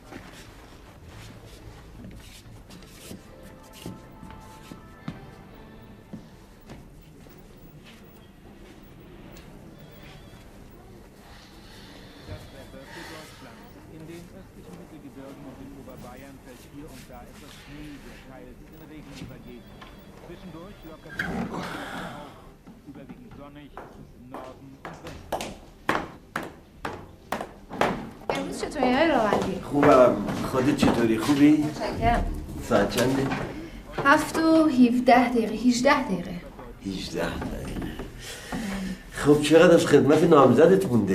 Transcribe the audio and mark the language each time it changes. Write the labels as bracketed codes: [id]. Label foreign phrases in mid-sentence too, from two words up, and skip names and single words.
[de] In den östlichen Mittelgebirgen und in Oberbayern fällt hier und da etwas Schnee, der teils in Regen übergeht. Zwischendurch lockert es auf. Überwiegend sonnig ist es im Norden und Westen. [fa] امروز چطوری های راوندی؟ خوبم. خودت چطوری؟ خوبی؟ متشکرم. ساعت چنده؟ 7 و 17 دقیقه 18 دقیقه 18 دقیقه. خب چقدر از خدمت نامزدت مونده؟